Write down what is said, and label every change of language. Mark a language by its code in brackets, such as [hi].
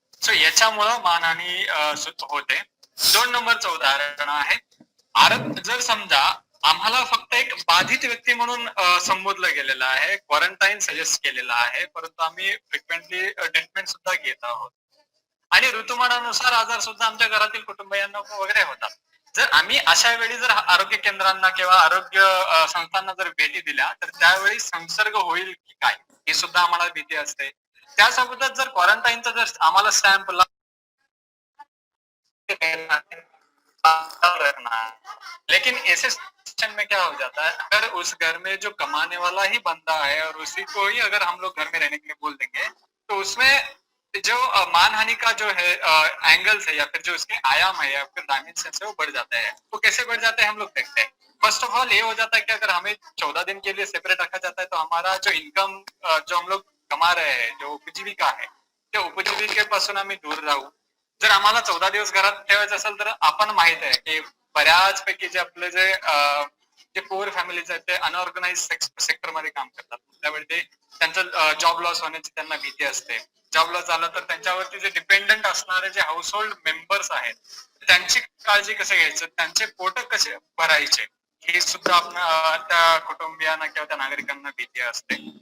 [mr] So याच्यामुळं मानहानी होते. 2 नंबरचं उदाहरण आहे, जर समजा आम्हाला फक्त एक बाधित व्यक्ती म्हणून संबोधलं गेलेलं आहे, क्वारंटाईन सजेस्ट केलेलं आहे, परंतु आम्ही फ्रिक्वेंटली ट्रीटमेंट सुद्धा घेत आहोत आणि ऋतुमानानुसार आजार सुद्धा आमच्या घरातील कुटुंबियांना वगैरे होतात. जर आम्ही अशा वेळी जर आरोग्य केंद्रांना किंवा आरोग्य संस्थांना जर भेटी दिल्या तर त्यावेळी संसर्ग होईल की काय ही सुद्धा आम्हाला भीती असते. त्यासोबतच जर क्वारंटाईनचा जर आम्हाला स्टॅम्प [hi] रखना है, लेकिन ऐसे सिचुएशन में क्या हो जाता है, अगर उस घर में जो कमाने वाला ही बंदा है और उसी को ही अगर हम लोग घर में रहने के लिए बोल देंगे तो उसमें जो मानहानि का जो है एंगल्स है या फिर जो उसके आयाम है या फिर डायमेंशन है वो बढ़ जाता है. वो कैसे बढ़ जाता है हम लोग देखते हैं. फर्स्ट ऑफ ऑल ये हो जाता है कि अगर हमें 14 दिन के लिए सेपरेट रखा जाता है तो हमारा जो इन्कम जो हम लोग कमा रहे हैं, [mr] जो उपजीविका आहे त्या उपजीविकेपासून आम्ही दूर राहू. जर आम्हाला 14 दिवस घरात ठेवायचं असेल तर आपण माहित आहे की बऱ्याच पैकी जे आपले जे पुअर फॅमिलीज आहेत ते अनऑर्गनाइज सेक्टर मध्ये काम करतात. त्यावेळी ते त्यांचं जॉब लॉस होण्याची त्यांना भीती असते. जॉब लॉस झाला तर त्यांच्यावरती जे डिपेंडंट असणारे जे हाऊस होल्ड मेंबर्स आहेत त्यांची काळजी कसे घ्यायचं, त्यांचे पोट कसे भरायचे हे सुद्धा त्या कुटुंबियांना किंवा त्या नागरिकांना भीती असते.